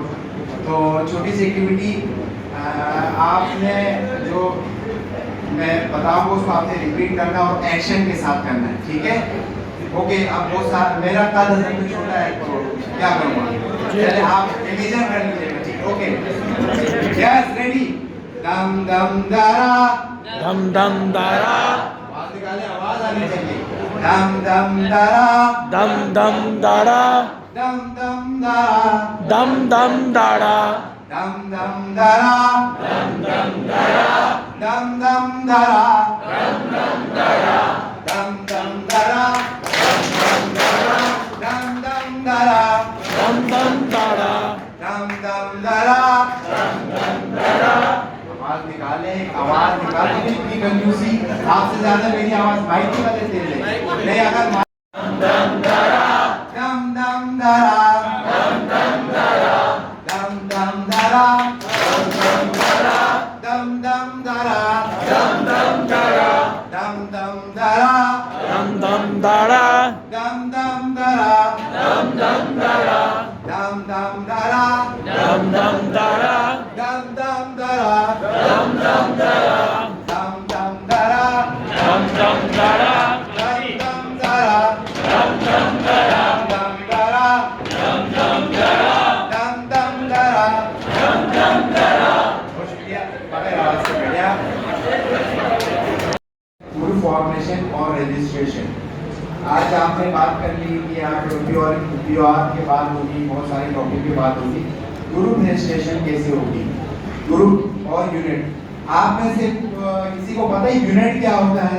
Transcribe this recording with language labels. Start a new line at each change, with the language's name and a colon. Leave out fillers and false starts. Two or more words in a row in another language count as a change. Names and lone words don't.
Hindi: तो छोटी सी एक्टिविटी आपने जो मैं बताऊंगा उसको आपने रिपीट करना और एक्शन के साथ करना है, ठीक है? ओके, अब वो साथ मेरा कद हजम में छोटा है तो क्या करूँगा, चलिए आप इमेजिन कर लीजिएगा, ठीक?
English: OK, yes, ready, दम दम दारा, दम दम दारा,
Hindi: आवाज निकाले, आवाज आनी चाहिए, दम दम दारा, दम दम दारा, दम दम दारा, दम दम दारा, dum dum dara, dum dum dara, dum dum dara, dum dum dara, dum dum dara, dum dum dara, dum dum dara, दम दम दारा, dum dum dara, दम दम दारा। आवाज निकाले, आवाज निकाले, इतनी कंजूसी, आपसे ज्यादा मेरी आवाज माइक की वजह से नहीं, अगर दम दम दारा, dum dum dara, दम दम दारा, dum dum dara, दम दम दारा, dum dum dara, दम दम दारा, dum dum dara, दम दम दारा, dum dum dara, दम दम दारा, dum dum dara, दम दम दारा, dum dum dara, दम दम दारा, dum dum dara, दम दम दारा, dum dum dara, दम दम दारा, dum dara, दम दम दारा, dum dum dara, दम दम दारा। बहुत शुक्रिया, बगैर आवाज से बढ़िया। पूरी फॉर्मेशन और रजिस्ट्रेशन, आज आपने बात कर ली कि आप प्योर के बाद होगी, बहुत सारे टॉपिक की बात होगी।
English: group registration
Hindi: कैसे होगी, ग्रुप और यूनिट, आप में से किसी को पता है यूनिट क्या होता है?